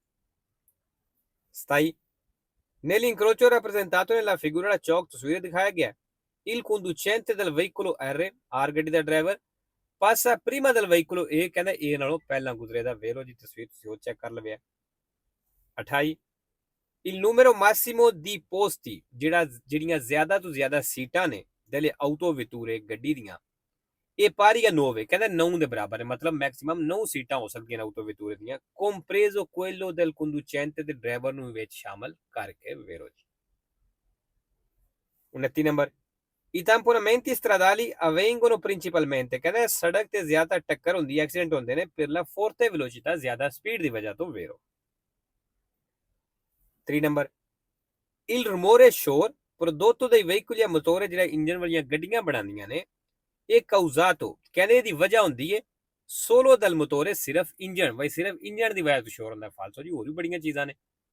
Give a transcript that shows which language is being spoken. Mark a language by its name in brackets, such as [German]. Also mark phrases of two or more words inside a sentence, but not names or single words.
[Italian] 27, nell'incrocio rappresentato nella figura da chalk, [Punjabi] ਤਸਵੀਰ ਦਿਖਾਇਆ ਗਿਆ [Italian] il conducente del veicolo R [Punjabi] ਗੱਡੀ ਦਾ ਡਰਾਈਵਰ [Italian] passa prima del veicolo A, [Punjabi] ਕਹਿੰਦਾ A ਨਾਲੋਂ ਪਹਿਲਾਂ ਗੁਜ਼ਰੇਦਾ vero ਜੀ, ਤਸਵੀਰ ਤੁਸੀਂ ਉਹ ਚੈੱਕ ਕਰ ਲਵਿਆ। 28, [Italian] il numero massimo di posti, [Punjabi] ਜਿਹੜੀਆਂ ਜ਼ਿਆਦਾ ਤੋਂ ਜ਼ਿਆਦਾ ਸੀਟਾਂ ਨੇ [Italian] delle autovetture, [Punjabi] ਗੱਡੀ ਦੀਆਂ, ਇਹ [Italian] pari a 9, [Punjabi] ਕਹਿੰਦਾ 9 ਦੇ ਬਰਾਬਰ ਹੈ, ਮਤਲਬ ਮੈਕਸਿਮਮ 9 ਸੀਟਾਂ ਹੋ ਸਕਦੀਆਂ ਨੇ autovetture ਦੀਆਂ, [Italian] compreso quello del conducente, [Punjabi] ਦੇ ਡਰਾਈਵਰ ਨੂੰ ਵਿੱਚ ਸ਼ਾਮਲ ਕਰਕੇ vero ਜੀ। 29 ਨੰਬਰ, [Italian] i tamponamenti stradali avvengono principalmente, [Punjabi] ਕਹਿੰਦਾ ਸੜਕ ਤੇ ਜ਼ਿਆਦਾ ਟੱਕਰ ਹੁੰਦੀ ਹੈ, ਐਕਸੀਡੈਂਟ ਹੁੰਦੇ ਨੇ [Italian] per la forte velocità, [Punjabi] ਜ਼ਿਆਦਾ ਸਪੀਡ ਦੀ ਵਜ੍ਹਾ ਤੋਂ vero। 3 ਨੰਬਰ, [Italian] il rumore ਸ਼ੋਰ prodotto dai veicoli a motore, [Punjabi] ਜਿਹੜਾ ਇੰਜਨ ਵਾਲੀਆਂ ਗੱਡੀਆਂ ਬਣਾਉਂਦੀਆਂ ਨੇ, ਇਹ causato, ਕਹਿੰਦੇ ਇਹਦੀ ਵਜ੍ਹਾ ਹੁੰਦੀ ਹੈ [Italian] solo dal motore, [Punjabi] ਸਿਰਫ ਇੰਜਨ, ਬਈ ਸਿਰਫ ਇੰਜਨ ਦੀ ਵਜ੍ਹਾ ਤੋਂ ਸ਼ੋਰ ਹੁੰਦਾ ਫਾਲਸੋ ਜੀ, ਹੋਰ ਵੀ ਬੜੀਆਂ ਚੀਜ਼ਾਂ ਨੇ।